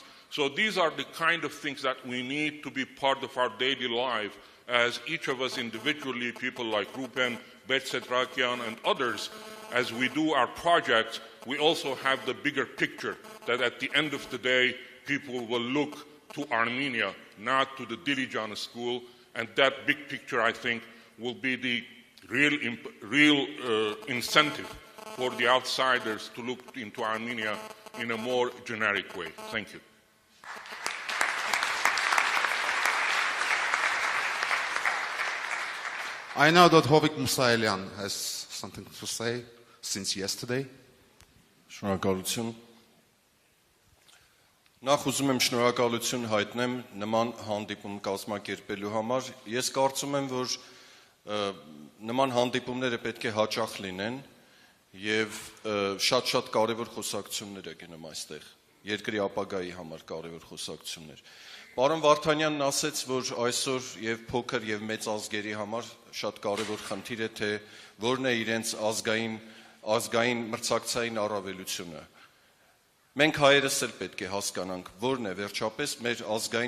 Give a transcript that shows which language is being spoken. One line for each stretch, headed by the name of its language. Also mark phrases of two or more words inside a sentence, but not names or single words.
English: So these are the kind of things that we need to be part of our daily life, as each of us individually, people like Rupen, Betsetrakian, and others, as we do our projects, we also have the bigger picture that at the end of the day, people will look to Armenia, not to the Dilijan school, and that big picture, I think, will be the real incentive for the outsiders to look into Armenia in a more generic way. Thank you. I know that Hovik Musaelian has something to say since yesterday.
Armenian: Շնորհակալություն։ Նախ ուզում եմ շնորհակալություն հայտնեմ նման հանդիպում կազմակերպելու համար։ Ես կարծում եմ, որ նման հանդիպումները պետք է հաճախ լինեն եւ շատ կարեւոր խոսակցություններ գնամ այստեղ։ Երկրի ապագայի համար կարեւոր խոսակցություններ։ Պարոն Վարդանյանն ասաց, որ այսօր եւ փոքր եւ մեծ ազգերի համար շատ կարեւոր խնդիր է, թե որն է իրենց ազգային մրցակցային առավելությունը։ Մենք հայերս էլ պետք է հասկանանք, որն է վերջապես մեր ազգային